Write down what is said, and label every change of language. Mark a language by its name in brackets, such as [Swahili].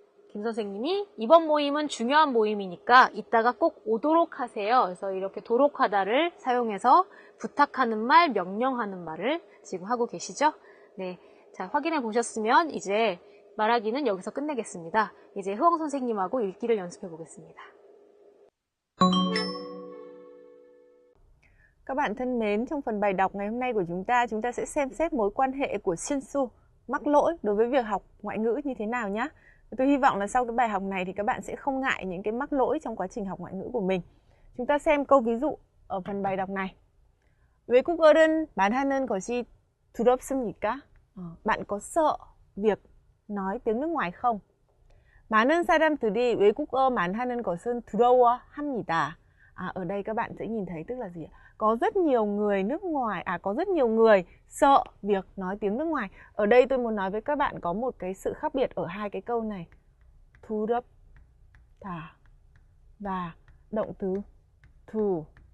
[Korean] 김 선생님이 이번 모임은 중요한 모임이니까 이따가 꼭 오도록 하세요. 그래서 이렇게 도록 하다를 사용해서 부탁하는 말, 명령하는 말을 지금 하고 계시죠? 네. 자, 확인해 보셨으면 이제 말하기는 여기서 끝내겠습니다. 이제 흐엉 선생님하고 읽기를 연습해 보겠습니다. [Vietnamese] Các bạn thân mến, trong phần bài đọc ngày hôm nay của chúng ta sẽ xem xét mối quan hệ của Shinsu, mắc lỗi đối với việc học ngoại ngữ như thế nào nhé. Tôi hy vọng là sau cái bài học này thì các bạn sẽ không ngại những cái mắc lỗi trong quá trình học ngoại ngữ của mình. Chúng ta xem câu ví dụ ở phần bài đọc này. [Korean] 외국어를 말하는 것이 두렵습니까? [Vietnamese] Bạn có sợ việc nói tiếng nước ngoài không? [Korean] 많은 사람들이 외국어 말하는 것은 두려워합니다. [Vietnamese] Ở đây các bạn sẽ nhìn thấy tức là gì ạ? Có rất nhiều người nước ngoài, có rất nhiều người sợ việc nói tiếng nước ngoài. Ở đây tôi muốn nói với các bạn có một cái sự khác biệt ở hai cái câu này. 두렵다 và động từ 두려워하다.